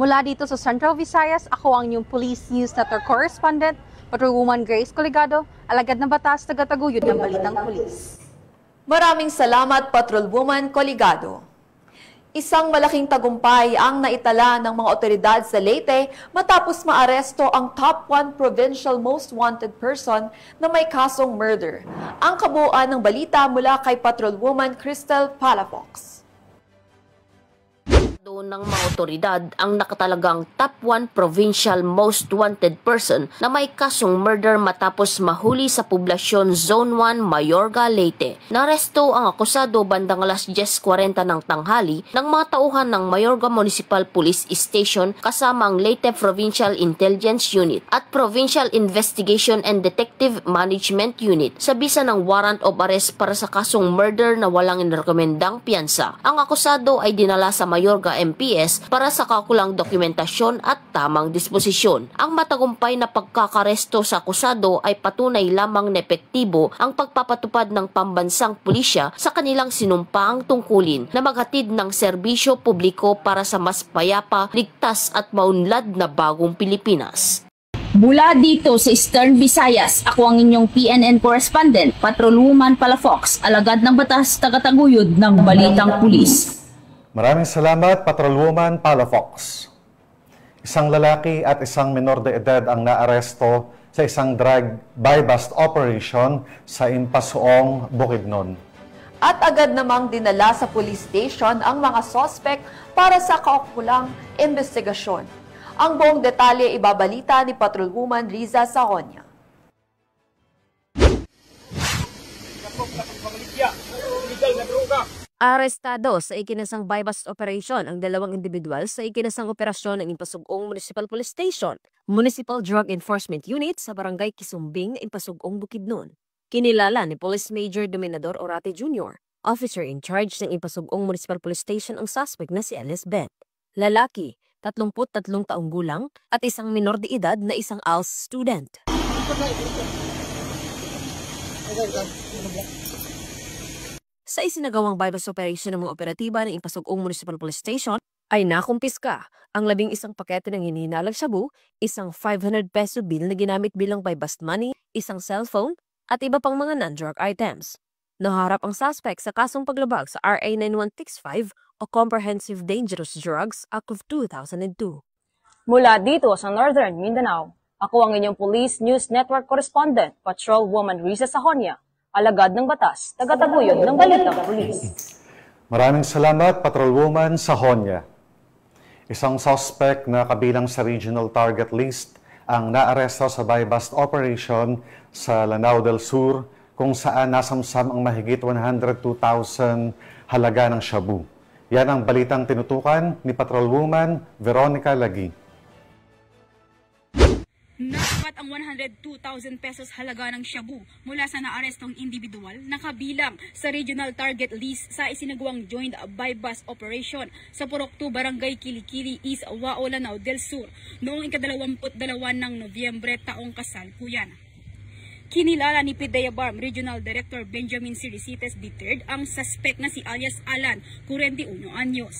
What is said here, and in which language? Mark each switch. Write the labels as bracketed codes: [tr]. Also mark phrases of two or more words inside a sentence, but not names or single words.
[tl] Mula dito sa Central Visayas, ako ang inyong Police News Network correspondent, Patrolwoman Grace Coligado, alagad ng batas, tagataguyod ng Balitang Pulis. Maraming salamat, Patrolwoman Coligado. Isang malaking tagumpay ang naitala ng mga otoridad sa Leyte matapos maaresto ang [en] top 1 provincial most wanted person [tl] na may kasong murder. Ang kabuuan ng balita mula kay Patrolwoman Crystal Palafox. Ng mga otoridad ang nakatalagang [en] top 1 provincial most wanted person [tl] na may kasong murder matapos mahuli sa poblasyon Zone 1, Mayorga, Leyte. Naresto ang akusado bandang alas 10:40 ng tanghali ng mga tauhan ng Mayorga Municipal Police Station kasama ang Leyte Provincial Intelligence Unit at Provincial Investigation and Detective Management Unit sa bisa ng [en] warrant of arrest [tl] para sa kasong murder na walang inirekomendang piyansa. Ang akusado ay dinala sa Mayorga MPS para sa kakulang dokumentasyon at tamang disposisyon. Ang matagumpay na pagkakaresto sa akusado ay patunay lamang na epektibo ang pagpapatupad ng pambansang pulisya sa kanilang sinumpaang tungkulin na maghatid ng serbisyo publiko para sa mas payapa, ligtas at maunlad na bagong Pilipinas. Mula dito sa Eastern Visayas, ako ang inyong PNN correspondent, Patrolwoman Palafox, alagad ng batas, tagataguyod ng Balitang Pulis. Maraming salamat, Patrolwoman Palafox. Isang lalaki at isang minor de edad ang naaresto sa isang [en] drug buy-bust operation [tl] sa Impasuong, Bukidnon. At agad namang dinala sa [en] police station [tl] ang mga suspect para sa kaukulang investigasyon. Ang buong detalye ibabalita ni Patrolwoman Riza Sahonia. Arestado sa ikinasang [en] buy-bust operation [tl] ang dalawang individual sa ikinasang operasyon ng Impasugong Municipal Police Station, Municipal Drug Enforcement Unit sa Barangay Kisumbing, Impasugong, Bukidnon. Kinilala ni Police Major Dominador Orate Jr., [en] officer in charge [tl] ng Impasugong Municipal Police Station ang suspect na si Alice Beth. Lalaki, 33 taong gulang at isang minor de edad na isang [en] ALS student. [tl] Sa isinagawang [en] buy-bust operation [tl] ng mga operatiba ng Impasugong Municipal Police Station, ay nakumpiska ang 11 pakete ng hinihinalang shabu, isang 500 [en] peso bill [tl] na ginamit bilang [en] buy-bust money, [tl] isang cellphone, at iba pang mga [en] non-drug items. [tl] Naharap ang suspect sa kasong paglabag sa RA 9165 o [en] Comprehensive Dangerous Drugs Act of 2002. [tl] Mula dito sa Northern Mindanao, ako ang inyong Police News Network correspondent, Patrolwoman Riza Sahonia, alagad ng batas, tagataguyod ng Balitang Pulis. Maraming salamat, Patrolwoman Sahonia. Isang suspect na kabilang sa [en] regional target list [tl] ang naaresto sa [en] buy-bust operation [tl] sa Lanao del Sur, kung saan nasamsam ang mahigit 102,000 halaga ng shabu. Yan ang balitang tinutukan ni Patrolwoman Veronica Lagi. Nasabat ang 102,000 pesos halaga ng shabu mula sa naarestong individual na kabilang sa [en] regional target list [tl] sa isinagawang [en] joint buy-bust operation [tl] sa Purok 2, Barangay Kilikili, East Wao, Lanao del Sur noong ika-22 ng Nobyembre taong kasalukuyan. Kinilala ni PIDEA BARM Regional Director Benjamin Siricites III ang suspect na si alias Alan, 41 anyos.